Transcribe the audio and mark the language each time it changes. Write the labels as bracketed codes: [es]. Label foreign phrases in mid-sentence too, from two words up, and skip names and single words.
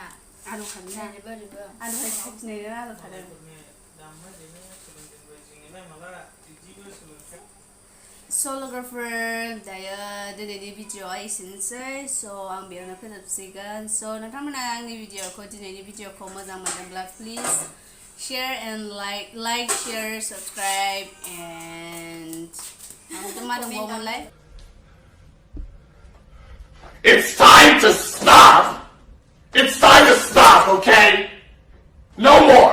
[brx] आलु खादों आलु खादों आलु खादों लोगोफोर दायो दिनैनि भिडिअ'आ एसेनोसै आं बेयावनो फोजोबसिगोन नोंथांमोना आंनि दिनैनि भिडिअ'खौ मोजां मोनदोंब्ला [en] please share and like share subscribe and It's time to stop! It's time to stop, okay? No more!